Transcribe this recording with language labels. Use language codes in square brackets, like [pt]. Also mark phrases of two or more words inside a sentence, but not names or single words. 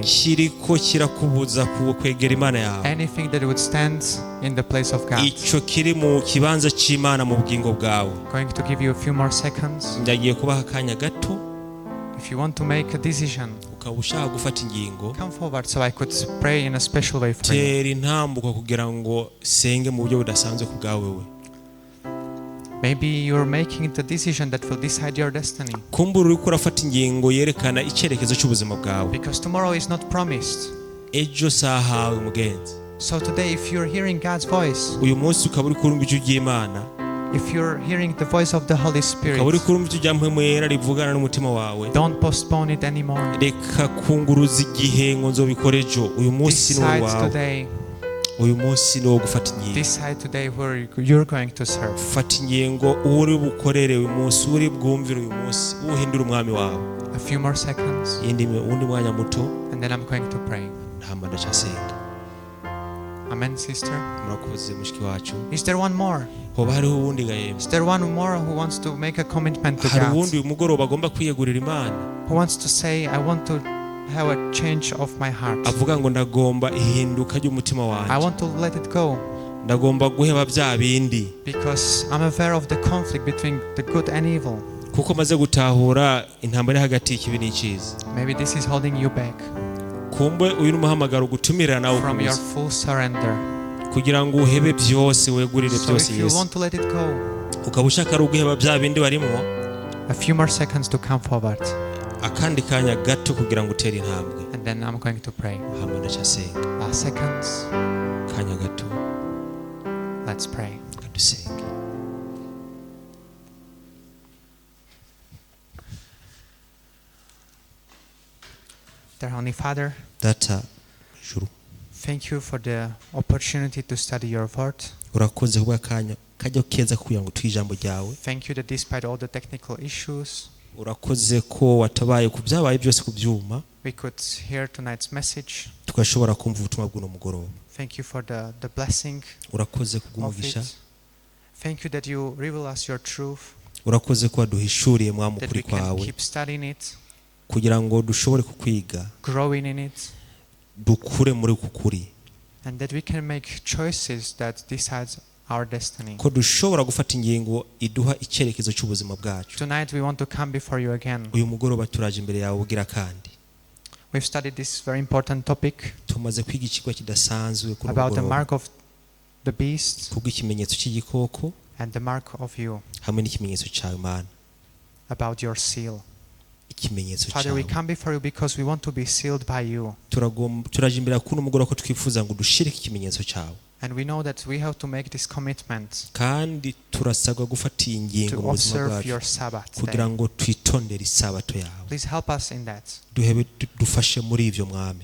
[rn] kiriko kirakubuza kwegera Imana yawe, [en] anything that would stand in the place of God. [rn] icyo kiri mu kibanza cy'Imana mu bugingo bwawe, [en] Going to give you a few more seconds. [rn] ndagiye kubaha akanya gato. [en] If you want to make a decision, [rn] ukaba ushaka gufata ingingo, [en] come forward so I could pray in a special way for you. [rn] tera intambuko kugira ngo senge mu buryo budasanzwe ku bwawe we. [en] Maybe you're making the decision that will decide your destiny, [rn] kumbura uriko urafata ingingo yerekana icyerekezo cy'ubuzima bwawe. [en] because tomorrow is not promised. [rn] ejo sahawe mugenzi, [en] So today, if you're hearing God's voice, [rn] uyu munsi ukaba uri kurumva ijwi ry'Imana, [en] if you're hearing the voice of the Holy Spirit, [rn] ukaba uri kurumva ijwi rya Mpwemu Yera rivugana n'umutima wawe, [en] don't postpone it anymore. [rn] reka kunguruza igihe ngo nzobikore ejo. uyu munsi ni [en] Decide [rn] wawe, [en] today. [rn] uyu munsi ni wo gufata ingingo. [en] Decide today where you're going to serve. [rn] fata ingingo uwo uri bukorere uyu munsi, uwo uri bwumvire uyu munsi, uhindura umwami wawe. [en] A few more seconds, [rn] undi mwanya muto, [en] and then I'm going to pray. [rn] ntamba ndacyasenga. [en] Amen, sister. [rn] murakoze mushiki wacu. [en] Is there one more? [rn] hoba hariho uwundi gahembwe, [en] Is there one more who wants to make a commitment to [rn] hari [en] God? [rn] uwundi uyu mugoroba agomba kwiyegurira Imana, [en] Who wants to say, I want to have a change of my heart. [rn] avuga ngo ndagomba ihinduka ry'umutima [en] I [rn] wanjye, [en] want to let it go [rn] ndagomba guheba bya bindi, [en] because I'm aware of the conflict between the good and evil. [rn] kuko maze gutahura intambara iri hagati y'ikibi n'icyiza. [en] Maybe this is holding you back [rn] kumbe uyu ni umuhamagaro gutumira nawe [en] from your [rn] ukubuza, [en] full surrender. [rn] kugira ngo uhebe byose, wegurire [en] So [rn] byose [en] if you [rn] Yesu. [en] want to let it go, [rn] ukaba ushaka ari uguheba bya bindi warimo, [en] a few more seconds to come forward, [rn] akandi kanya gato kugira ngo utere intambwe. [en] and then I'm going to pray. [rn] hama ndacyasenga, [en] Last seconds, [rn] kanya gato [en] let's pray. [rn] kadusenge. [en] Dear Heavenly Father, [rn] data juru, [en] thank you for the opportunity to study your word. [rn] urakoze kubwa kanya kajya keza kugira ngo twige ijambo ryawe. [en] Thank you that despite all the technical issues, [rn] urakoze ko watabaye ku byabaye byose ku byuma, [en] we could hear tonight's message. [rn] tugashobora kumva ubutumwa bw'uno mugoroba. [en] Thank you for the blessing [rn] urakoze [en] of [rn] kubw'umugisha, [en] it. Thank you that you reveal us your truth, [rn] urakoze ko waduhishuriye mwamu [en] that [rn] kuri [en] we can [rn] kwawe, [en] keep studying it, [rn] kugira ngo dushobore kukwiga, [en] growing in it, [rn] dukure muri uku kuri, [en] and that we can make choices that decide our destiny. [rn] ko dushobora gufata ingingo iduha icyerekezo cy'ubuzima bwacu. [en] Tonight we want to come before you again. [rn] uyu mugoroba turaje imbere yawe ugira kandi [en] We've studied this very important topic [rn] tumaze kwiga ikigo kidasanzwe kuri [en] about the [rn] mugoroba, [en] mark of the beast [rn] kubw'ikimenyetso cy'igikoko [en] and the mark of you, [rn] hamwe n'ikimenyetso cyawe Mana, [en] about your seal. [rn] ikimenyetso [en] Father, we [rn] cyawe. [en] come before you because we want to be sealed by you. [rn] turaje imbere yawe kuno mugoroba ko twifuza ngo dushirike ikimenyetso cyawe, [en] And we know that we have to make this commitment [rn] kandi turasabwa gufata iyi ngingo [en] to [rn] mu buzima [en] observe [rn] bwacu [en] your Sabbath [rn] kugira [en] day. [rn] ngo twitondere isabato yawe. [en] Please help us in that. [rn] dufashe muri ibyo mwami,